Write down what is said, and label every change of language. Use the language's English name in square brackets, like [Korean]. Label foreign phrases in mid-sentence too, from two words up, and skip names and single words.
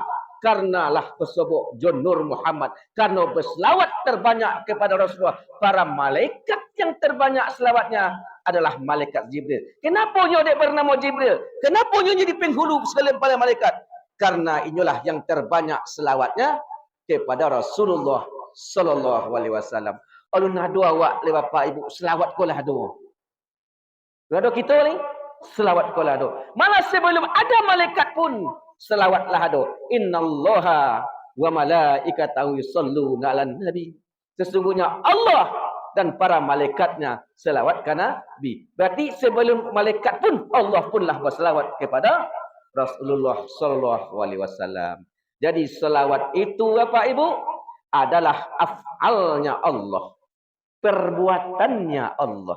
[Indonesian] Karenalah tersebut John Nur Muhammad. Karena berselawat terbanyak kepada Rasulullah. Para malaikat yang terbanyak selawatnya adalah malaikat Jibril. Kenapa dia bernama Jibril? Kenapa dia jadi penghulu sekalian para malaikat? Karena inilah yang terbanyak selawatnya kepada Rasulullah [Arabic] صلى الله عليه وسلم. [Minangkabau] Alun nado awak le bapak ibu selawat ko lah do. Nado kita ni selawat ko lah do. Malah sebelum ada malaikat pun selawatlah do. [Arabic] إن الله وملائكته يصلون على النبي. [Indonesian] Sesungguhnya Allah dan para malaikatnya selawat kana Nabi. Berarti sebelum malaikat pun Allah punlah berselawat kepada Rasulullah [Arabic] صلى الله عليه وسلم. [Indonesian] Jadi selawat itu Bapak Ibu adalah af'alnya Allah, perbuatannya Allah.